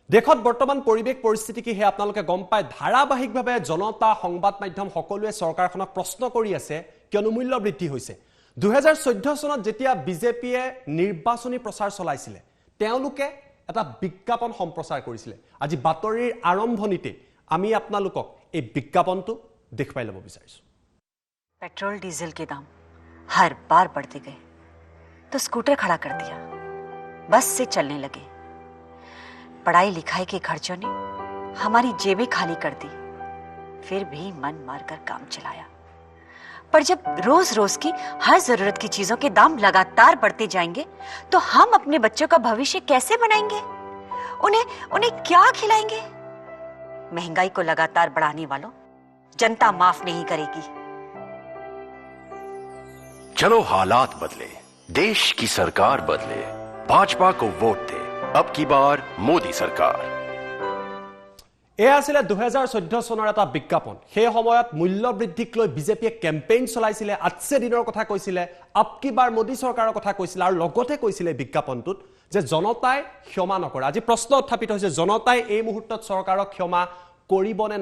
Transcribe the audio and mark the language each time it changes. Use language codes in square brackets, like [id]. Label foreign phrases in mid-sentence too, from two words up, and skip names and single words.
[as] দেশত বৰ্তমান পৰিৱেশ পৰিস্থিতি কি হে আপোনালোকে গম পায় ধাৰাবাহিকভাৱে জনতা সংবাদ মাধ্যম সকলোৱে চৰকাৰখনক প্ৰশ্ন কৰি আছে কিয়নো মূল্য বৃদ্ধি হৈছে 2014 চনত যেতিয়া বিজেপিয়ে নিৰ্বাচনী প্ৰচাৰ চলাইছিলে তেওঁলোকে এটা বিজ্ঞাপন সম্প্ৰচাৰ কৰিছিলে আজি বাতৰিৰ আৰম্ভণিতে আমি আপোনালোকক এই বিজ্ঞাপনটো দেখুৱাই ল'ব বিচাৰিছো [hi] पेट्रोल डीजल के दाम हर बार बढ़ते गए तो स्कूटर खड़ा कर दिया बस से चलने लगे पढ़ाई लिखाई के खर्चों ने हमारी जेबें खाली कर दी फिर भी मन मारकर काम चलाया पर जब रोज रोज की हर जरूरत की चीजों के दाम लगातार बढ़ते जाएंगे तो हम अपने बच्चों का भविष्य कैसे बनाएंगे उन्हें क्या खिलाएंगे महंगाई को लगातार बढ़ाने वालों जनता माफ नहीं करेगी चलो हालात बदले देश की सरकार बदले भाजपा को वोट दे अब की बार मोदी सरकार [as] এ আছিল 2014 চনৰ এটা বিজ্ঞাপন সেই সময়ত মূল্য বৃদ্ধিক লৈ বিজেপিয়ে কেম্পেইন চলাইছিলে আজছে দিনৰ কথা কৈছিলে [hi] अब की बार [as] মোদি চৰকাৰৰ কথা কৈছিলে আৰু লগতে কৈছিলে বিজ্ঞাপনটোত যে জনতাই ক্ষমা নকৰে আজি প্ৰশ্ন উত্থাপিত হৈছে জনতাই এই মুহূৰ্তত চৰকাৰক ক্ষমা কৰিবনে